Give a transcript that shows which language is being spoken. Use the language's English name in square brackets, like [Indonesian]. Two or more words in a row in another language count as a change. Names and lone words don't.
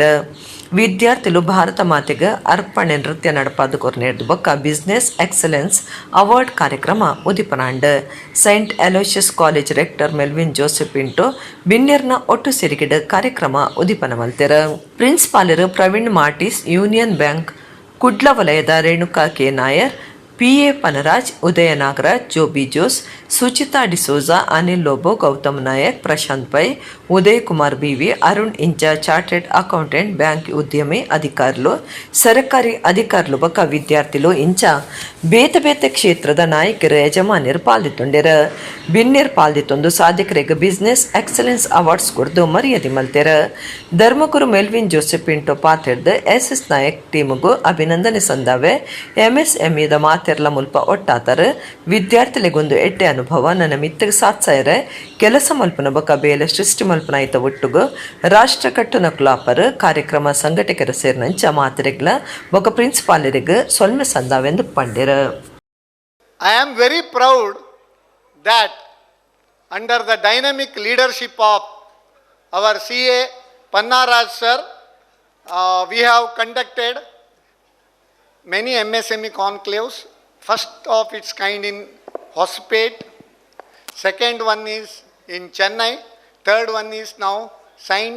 [Tulu] ವಿದ್ಯಾರ್ಥಿಗಳು ಭಾರತ ಮಾತೆಗೆ ಅರ್ಪಣೆ ನೃತ್ಯ ನಡಪಾದ ಕೊರ್ನೇರ್ದು ಬೊಕ್ಕ [English] Business Excellence Award [Tulu] ಕಾರ್ಯಕ್ರಮ ಉದಿಪನಾಂಡ್. ಸೈಂಟ್ ಅಲೋಷಿಯಸ್ ಕಾಲೇಜ್ ರೆಕ್ಟರ್ ಮೆಲ್ವಿನ್ ಜೋಸೆಫ್ ಪಿಂಟೋ ಬಿನ್ನೆರ್ನ ಒಟ್ಟು ಸೇರಿಕೆಡ ಕಾರ್ಯಕ್ರಮ ಉದಿಪನ ಮಲ್ತೆರ. ಪ್ರಿನ್ಸಿಪಾಲರು ಪ್ರವೀಣ್ ಮಾರ್ಟಿಸ್ ಯೂನಿಯನ್ ಬ್ಯಾಂಕ್ ಕುಡ್ಲ ವಲಯದ ರೇಣುಕಾ ಕೆ ನಾಯರ್, PA ಪನರಾಜ್, ಉದಯ ನಾಗರಾಜ್, ಜೋಬಿ ಜೋಸ್, ಸುಚಿತಾ ಡಿಸೋಜಾ, ಅನಿಲ್ ಲೋಬೋ, ಗೌತಮ್ ನಾಯಕ್, ಪ್ರಶಾಂತ್ ಪೈ, ಉದಯ್ ಕುಮಾರ್ BV, ಅರುಣ್ ಇಂಚ [English] chartered accountant [Tulu] ಬ್ಯಾಂಕ್ ಉದ್ಯಮಿ ಅಧಿಕಾರುಲು ಸರ್ಕಾರಿ ಅಧಿಕಾರುಲು ಬಕ ವಿದ್ಯಾರ್ಥಿಲು ಇಂಚ ಬೇತೆ ಬೇತೆ ಕ್ಷೇತ್ರದ ನಾಯಕರು ಯಜಮಾನ್ಯರು ಪಾಲ್ದಿತ್ತೊಂಡೆರ. ಬಿನ್ನೇರ್ ಪಾಲ್ದಿತ್ತೊಂದು ಸಾಧಕರಿಗೆ [English] Business Excellence Awards [Tulu] ಕೊಡ್ದು ಮರ್ಯಾದೆ ಮಲ್ತೆರ. ಧರ್ಮಗುರು ಮೆಲ್ವಿನ್ ಜೋಸೆಫ್ ಪಿಂಟೋ ಪಾತೆರ್ದು SS ನಾಯಕ್ ಟೀಮ್ಗೂ ಅಭಿನಂದನೆ ಸಂದಾವೆ. MSME ದ ಮಾತೆರ್ಲ ಮುಲ್ಪ ಒಟ್ಟಾತರ ವಿದ್ಯಾರ್ಥಿಗಳಿಗೊಂದು ಎಟ್ಟೆ ಅನುಭವ ನನ್ನ ಮಿತ್ತಗೆ ಸಾತ್ಸಾಯರೆ ಕೆಲಸ ಮಲ್ಪನ ಬಕ ಬೇಲೆ ಸೃಷ್ಟಿ ಮಲ್ಪನ ಐತ ಒಟ್ಟುಗು ರಾಷ್ಟ್ರ ಕಟ್ಟುನ ಕ್ಲಾಪರ್ ಕಾರ್ಯಕ್ರಮ ಸಂಘಟಕರ ಸೇರ್ನಂಚ ಮಾತೆರೆಗ್ಲ ಬೊಕ ಪ್ರಿನ್ಸಿಪಾಲರಿಗೆ ಸೊಲ್ಮೆ ಸಂದಾವೆಂದು ಪಂಡೆರ. [English] I am very proud that under the dynamic leadership of our CA Pannaraj sir, we have conducted many MSME conclaves, first of its kind in Hospet, second one is in Chennai, third one is now St.